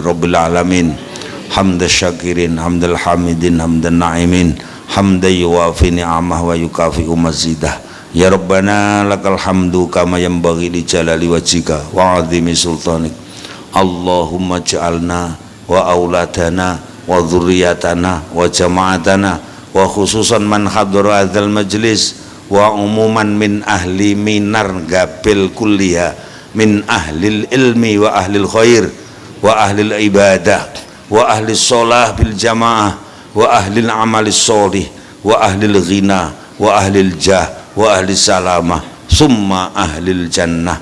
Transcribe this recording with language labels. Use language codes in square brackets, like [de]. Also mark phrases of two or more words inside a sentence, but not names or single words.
[ar] رب العالمين حمد الشاكرين حمد الحامدين حمدا ناعمين حمدا يوافي نعمه ويكافئ مزيده يا ربنا لك الحمد كما ينبغي لجلال وجهك وعظيم سلطانك اللهم اجعلنا وأولادنا وذرياتنا و وجماعتنا وخصوصا من حضر هذا المجلس وعموما من أهل منر غابل كلها من أهل العلم وأهل الخير وأهل العبادة وأهل الصلاة بالجماعة وأهل العمل الصالح وأهل الغنى وأهل الجاه وأهل السلامة ثم أهل الجنة.